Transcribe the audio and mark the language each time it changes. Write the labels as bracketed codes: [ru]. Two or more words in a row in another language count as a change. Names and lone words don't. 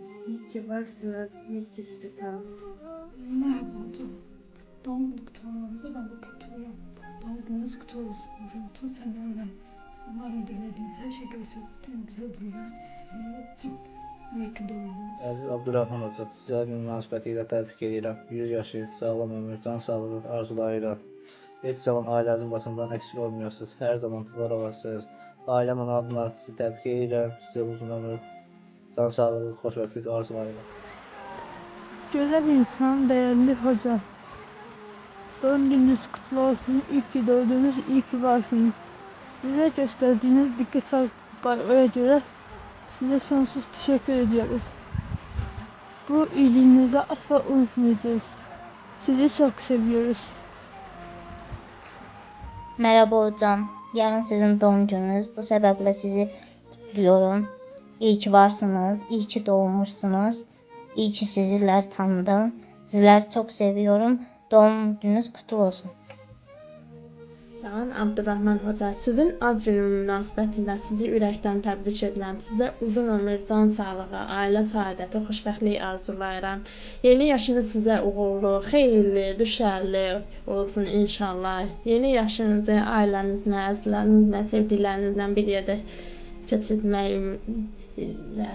[tr] İyi ki varsınız, iyi ki sizi tanıdım. Merhaba hocam. Doğum günü kutlamanıza ben de katılıyorum. Doğum gününüz kutlu olsun hocam. Tüm seneler. Umarım dilediğiniz her şey gerçekten güzel günler sizin için. İyi ki doğdunuz. [az] Əziz Abdurrahman hocam, sizə gün münasibəti ilə təbrik edirəm. 100 yaşı, sağlam ömür, can sağlığı arzulayıram. Heç zaman ailənizin başından [tr] eksik olmuyorsunuz. [az] Hər zaman var olasınız. Ailəmin adına sizi təbrik edirəm. Sizə uzun ömür, can sağlığı, xoşbəxtlik arzulayıram. [tr] Güzel insan, değerli hocam. Doğum gününüz kutlu olsun. İyi ki doğdunuz, iyi ki varsınız. Bize gösterdiğiniz dikkat ve gayraya göre size sonsuz teşekkür ediyoruz. Bu iyiliğinizi asla unutmayacağız. Sizi çok seviyoruz. Merhaba hocam. Yarın sizin doğum gününüz. Bu sebeple sizi kutluyorum. İyi ki varsınız. İyi ki doğmuşsunuz. İyi ki sizler tanıdım. Sizleri çok seviyorum. Doğum gününüz kutlu olsun. Sağ olun Abdurrahman Hoca. [az] Sizin ad günü münasibətilə sizi ürəkdən təbrik edirəm. Sizə uzun ömür, can sağlığı, ailə saadəti, xoşbəxtlik arzulayıram. Yeni yaşınız sizə uğurlu, xeyirli, düşərli olsun inşallah. Yeni yaşınızı ailənizlə, əzizlərinizlə, sevdiklərinizlə bir yerdə keçirmək ümidlə.